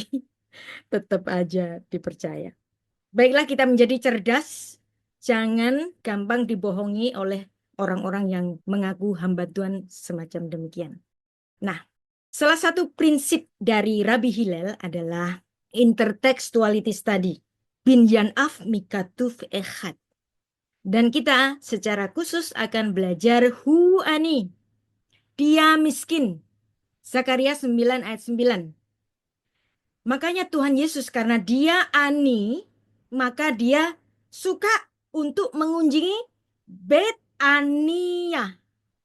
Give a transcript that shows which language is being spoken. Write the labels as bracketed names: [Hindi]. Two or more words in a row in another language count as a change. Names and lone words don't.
[Indonesian] Tetap aja dipercaya. Baiklah, kita menjadi cerdas. Jangan gampang dibohongi oleh orang-orang yang mengaku hamba Tuhan semacam demikian. Nah, salah satu prinsip dari Rabbi Hillel adalah [English] intertextuality study. [Hebrew] בנין אב מכתוב אחד. [Indonesian] Dan kita secara khusus akan belajar [Hebrew] הוא עני. [Indonesian] Dia miskin. Zakaria 9 ayat 9. Makanya Tuhan Yesus karena dia ani, maka dia suka untuk mengunjungi Bet Ania.